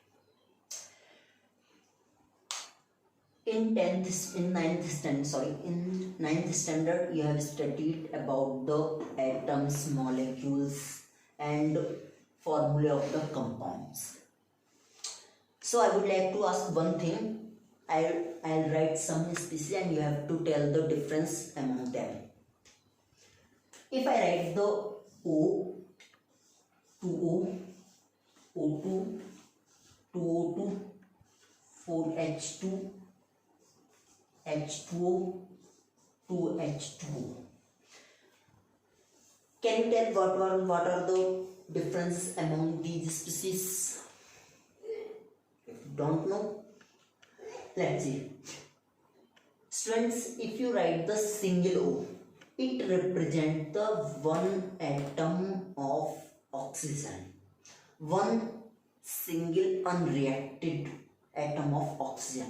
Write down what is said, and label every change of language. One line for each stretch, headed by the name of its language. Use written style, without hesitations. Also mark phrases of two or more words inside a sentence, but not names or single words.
English: In 9th standard you have studied about the atoms, molecules and formula of the compounds. So I would like to ask one thing. I'll write some species and you have to tell the difference among them. If I write the O, 2O, O2, 2O2, 4H2, H2O, 2H2O. Can you tell what are the differences among these species? If you don't know, let's see. Students, if you write the single O, it represents the one atom of oxygen, one single unreacted atom of oxygen.